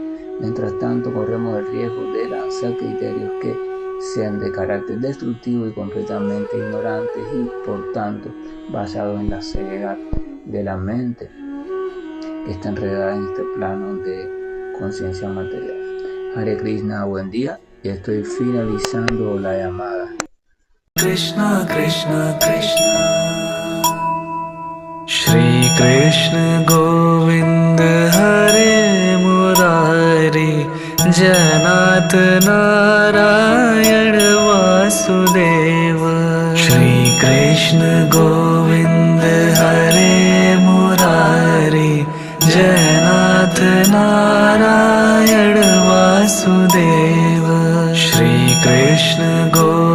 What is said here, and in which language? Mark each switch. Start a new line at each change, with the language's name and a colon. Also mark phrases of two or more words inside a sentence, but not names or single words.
Spanish: Mientras tanto, corremos el riesgo de lanzar criterios que sean de carácter destructivo y completamente ignorantes, y por tanto basados en la ceguedad de la mente que está enredada en este plano de conciencia material.
Sanskrit: हरे कृष्ण,
Spanish: buen día, y estoy finalizando la llamada.
Sanskrit: कृष्ण कृष्ण कृष्ण श्री कृष्ण गोविन्द हरे मुरारि जनत नारायण वासुदेव श्री कृष्ण गोविन्द हरे मुरारि जनत नारायण वासुदेव श्री कृष्ण गोविन्द